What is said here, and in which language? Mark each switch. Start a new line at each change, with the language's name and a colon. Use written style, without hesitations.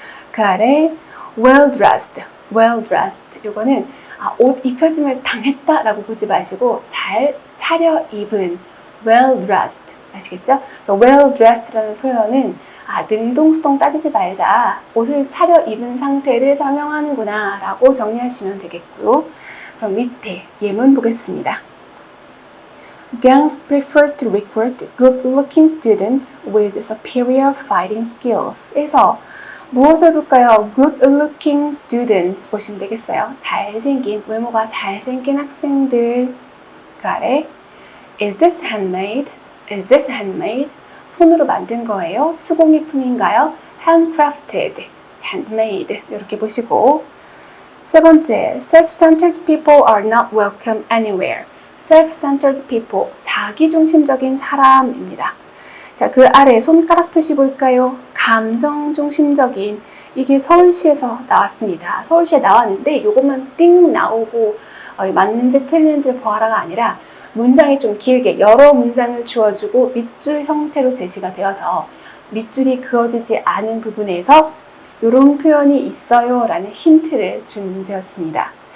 Korean: 그 아래
English: well dressed, well dressed,
Korean: 이거는 옷 입혀짐을 당했다라고 보지 마시고 잘 차려입은 well dressed, 아시겠죠? well dressed라는 표현은 능동수동 따지지 말자, 옷을 차려입은 상태를 설명하는구나 라고 정리하시면 되겠고요. 그럼 밑에 예문 보겠습니다.
English: Gangs prefer to recruit good-looking students with superior fighting skills.
Korean: 에서 무엇을 볼까요?
English: good-looking students
Korean: 보시면 되겠어요. 잘생긴, 외모가 잘생긴 학생들.
English: 그 아래 Is this handmade? Is this handmade?
Korean: 손으로 만든 거예요? 수공예품인가요?
English: handcrafted, handmade
Korean: 이렇게 보시고 세 번째,
English: self-centered people are not welcome anywhere. self-centered people,
Korean: 자기중심적인 사람입니다. 자, 그 아래 손가락 표시 볼까요? 감정중심적인, 이게 서울시에서 나왔습니다. 서울시에 나왔는데 이것만 띵 나오고 맞는지 틀린지 보아라가 아니라 문장이 좀 길게 여러 문장을 주어주고 밑줄 형태로 제시가 되어서 밑줄이 그어지지 않은 부분에서 이런 표현이 있어요 라는 힌트를 준 문제였습니다.